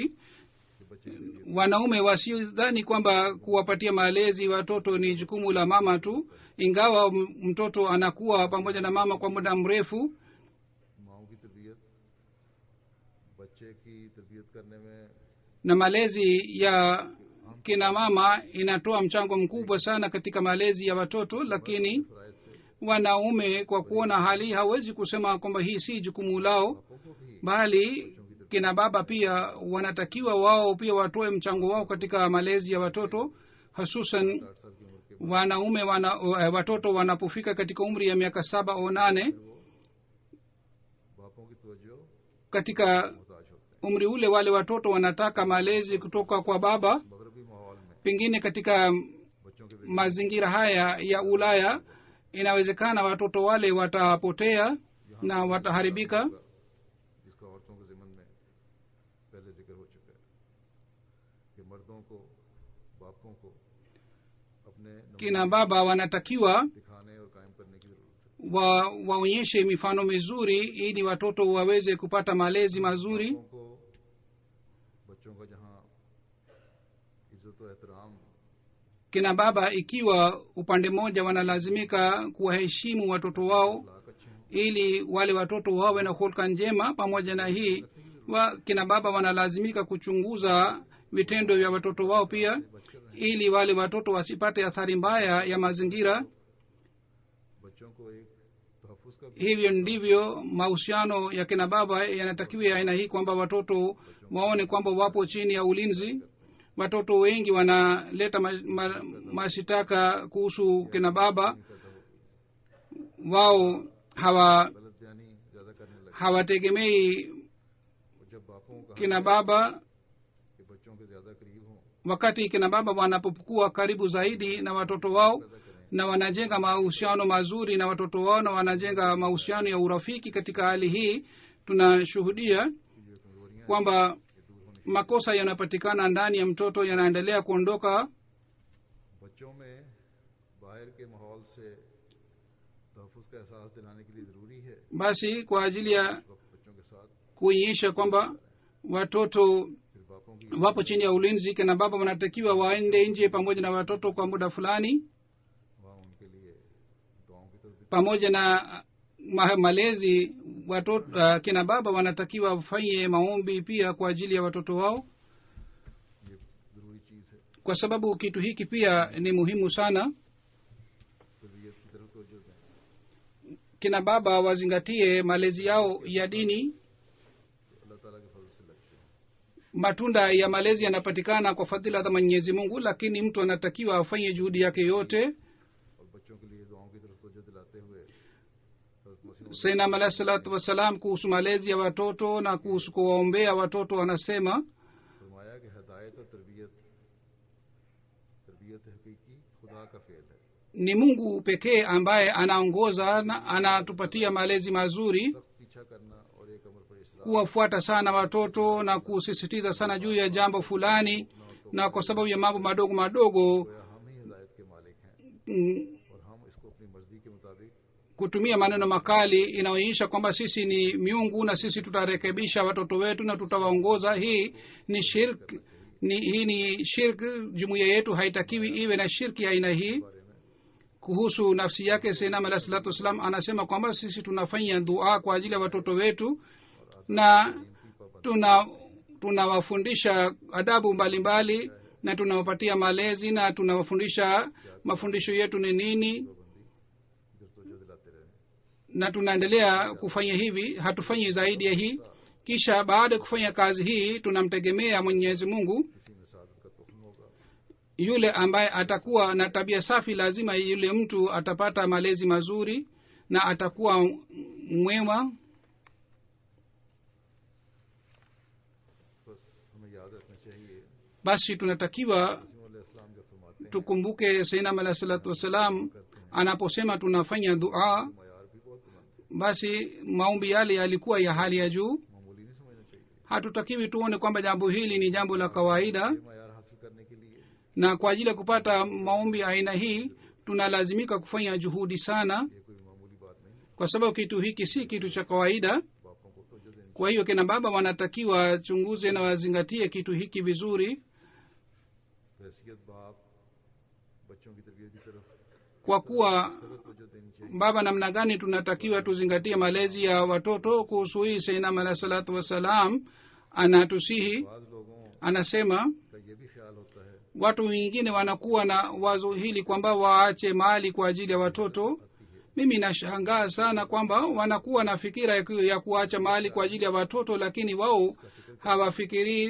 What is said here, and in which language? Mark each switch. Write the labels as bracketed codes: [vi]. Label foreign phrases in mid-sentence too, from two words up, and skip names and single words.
[ur] کہ بچے کے لیے [sw] wanaume wasidhani kwamba kuwapatia malezi watoto ni jukumu la mama tu, ingawa mtoto anakuwa pamoja na mama kwa muda mrefu. [ur] ماؤں کی تربیت بچے کی تربیت کرنے میں [sw] na malezi ya kina mama inatoa mchango mkubwa sana katika malezi ya watoto, lakini [ur] فرائد سے [sw] wanaume kwa kuona hali hawezi kusema kwamba hii si jukumu lao, [ur] باپوں کو بھی [sw] bali kina baba pia wanatakiwa wao pia watoe mchango wao katika malezi ya watoto, hususan [ur] 8 سال کی عمر کے [sw] wanaume watoto wanapofika katika umri ya miaka 7 au 8. [ur] باپوں کی توجہ [sw] katika [ur] محتاج ہوتے ہیں. [sw] umri ule wale watoto wanataka malezi kutoka kwa baba. [ur] مغربی ماحول میں [sw] pengine katika [ur] بچوں کے [sw] mazingira haya ya Ulaya inawezekana watoto wale watapotea na wataharibika. [ur] جس کا عورتوں کے ضمن میں پہلے ذکر ہو چکا ہے کہ مردوں کو باپوں کو اپنے [sw] kina baba wanatakiwa [ur] دکھانے اور قائم کرنے کی ضرورت ہے. [sw] waonyeshe mifano mizuri ili watoto waweze kupata malezi mazuri. [ur] باپوں کو بچوں کا جہاں عزت اور احترام [sw] kina baba ikiwa upande mmoja wanalazimika kuwaheshimu watoto wao [ur] لاق اچھے ہوں, [sw] ili wale watoto wawe na hulka njema, pamoja na hii kina baba wanalazimika kuchunguza vitendo vya watoto wao pia [ur] سے بچ کر رہیں. [sw] ili wale watoto wasipate athari mbaya ya mazingira. [ur] بچوں کو ایک تحفظ کا بھی [sw] hivyo ndivyo mahusiano ya kina baba yanatakiwa ya aina hii, kwamba watoto waone kwamba wapo chini ya ulinzi. watoto wengi wanaleta mashitaka kuhusu kina baba, wao [ur] غلط بیانی زیادہ کرنے لگے. [sw] hawategemei [ur] اور جب باپوں کو کہا [sw] kina baba. [ur] کہ بچوں کے زیادہ قریب ہوں, [sw] wakati kina baba wanapokuwa karibu zaidi na watoto wao [ur] پیدا کریں, [sw] na wanajenga mahusiano mazuri na watoto wao na wanajenga mahusiano ya urafiki, katika hali hii tunashuhudia [ur] کہ جو کمزوریاں [sw] kwamba [ur] یہ دور ہونے [sw] makosa yanapatikana ndani ya mtoto yanaendelea kuondoka. [ur] بچوں میں باہر کے ماحول سے تحفظ کا احساس دلانے کے لیے ضروری ہے [sw] basi kwa ajili ya [ur] وقت بچوں کے ساتھ [sw] kuonyesha kwamba watoto [ur] پھر باپوں کی [sw] wapo chini ya ulinzi, kina baba wanatakiwa waende nje pamoja na watoto kwa muda fulani, [ur] وہاں ان کے لیے دعاؤں کی طرف بھی [sw] pamoja na malezi watoto. Kina baba wanatakiwa wafanye maombi pia kwa ajili ya watoto wao, [ur] یہ ضروری چیز ہے. [sw] kwa sababu kitu hiki pia ni muhimu sana. [ur] تربیت کی طرف توجہ دیں. [sw] Kina baba wazingatie malezi yao ya dini. [ur] تو اللہ تعالیٰ کے فضل سے لگتے ہیں. [sw] Matunda ya malezi yanapatikana kwa fadhila za Mwenyezi Mungu, lakini mtu anatakiwa afanye juhudi yake yote. [ur] اور بچوں کے لیے دعاؤں کی طرف توجہ دلاتے ہوئے حضرت مسیح موعود [ar] سيدنا عليه الصلاة والسلام [sw] kuhusu malezi ya watoto na kuhusu kuwaombea watoto anasema, [ur] فرمایا کہ ہدایت اور تربیت تربیت حقیقی خدا کا فعل ہے. [sw] ni Mungu pekee ambaye anaongoza na anatupatia malezi mazuri. [ur] سخت پیچھا کرنا اور ایک امر پر اصرار [sw] Kuwafuata sana watoto na kusisitiza sana juu ya jambo fulani, na kwa sababu ya mambo madogo madogo [ur] گویا ہم ہی ہدایت کے مالک ہیں اور ہم اس کو اپنی مرضی کے مطابق [sw] kutumia maneno makali inaonyesha kwamba sisi ni miungu na sisi tutarekebisha watoto wetu na tutawaongoza. Hii ni shirk, hii ni shirk. Jumuiya yetu haitakiwi iwe na shirki ya aina hii. [ur] بارے میں [sw] Kuhusu nafsi yake [ar] سيدنا عليه الصلاة والسلام [sw] anasema kwamba sisi tunafanya dua kwa ajili ya watoto wetu na tunawafundisha adabu mbalimbali na tunawapatia malezi na tunawafundisha mafundisho yetu ni nini, [ur] ادھر توجہ دلاتے رہے. [sw] na tunaendelea kufanya hivi, hatufanyi zaidi ya hii. Kisha baada ya kufanya kazi hii tunamtegemea Mwenyezi Mungu. [ur] کسی میں سعادت کا تخم ہوگا [sw] Yule ambaye atakuwa na tabia safi, lazima yule mtu atapata malezi mazuri na atakuwa mwema. [ur] بس ہمیں یاد رکھنا چاہیے [sw] Basi tunatakiwa [ur] مسیح علیہ السلام جو فرماتے ہیں [sw] tukumbuke [ar] سيدنا عليه الصلاة والسلام [sw] anaposema tunafanya dua, [ur] معیار بھی بہت بلند ہے, [sw] basi maombi yale yalikuwa ya hali ya juu. [ur] معمولی نہیں سمجھنا چاہیے. [sw] Hatutakiwi tuone kwamba jambo hili ni jambo la kawaida, [ur] یہ معیار حاصل کرنے کے لیے [sw] na kwa ajili ya kupata maombi aina hii tunalazimika kufanya juhudi sana, [ur] یہ کوئی معمولی بات نہیں ہے. [sw] kwa sababu kitu hiki si kitu cha kawaida. [ur] باپوں کو توجہ دینی [sw] Kwa hiyo kina baba wanatakiwa wachunguze na wazingatie kitu hiki vizuri, [ur] حیثیت باپ بچوں کی تربیت کی طرف [sw] kwa kuwa [ur] توجہ دینی چاہیے. [sw] baba namna gani tunatakiwa tuzingatie malezi ya watoto. Kuhusu hii [ar] سيدنا عليه الصلاة والسلام [sw] anatusihi, [ur] بعض لوگوں [sw] anasema [ur] کا یہ بھی خیال ہوتا ہے [sw] watu wengine wanakuwa na wazo hili kwamba waache mali kwa ajili ya watoto. Mimi nashangaa sana kwamba wanakuwa na fikira ya kuacha mali kwa ajili ya watoto, lakini wao hawafikirii